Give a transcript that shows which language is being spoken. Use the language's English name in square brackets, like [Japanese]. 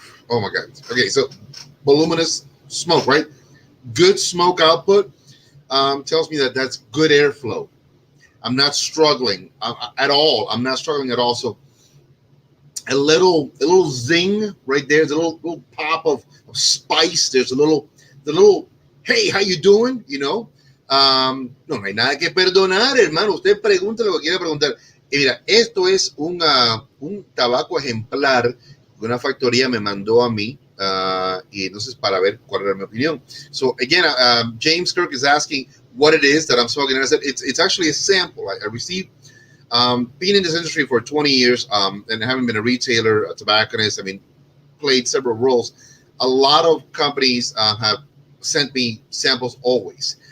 [English] Oh my God. Okay, so voluminous smoke, right? Good smoke output tells me that that's good airflow. I'm not struggling at all. I'm not struggling at all. So a little zing right there. There's a little pop of spice. There's a little, hey, how you doing? [Spanish] No hay nada que perdonar, hermano. Usted pregunta lo que quiera preguntar. Y mira, esto es un tabaco ejemplar que una factoría me mandó a mí, y entonces para ver cuál era mi opinión. [English] So again, James Kirk is asking what it is that I'm smoking, and I said it's actually a sample. I received, being in this industry for 20 years, and having been a retailer, a tobacconist, played several roles. A lot of companies have sent me samples always.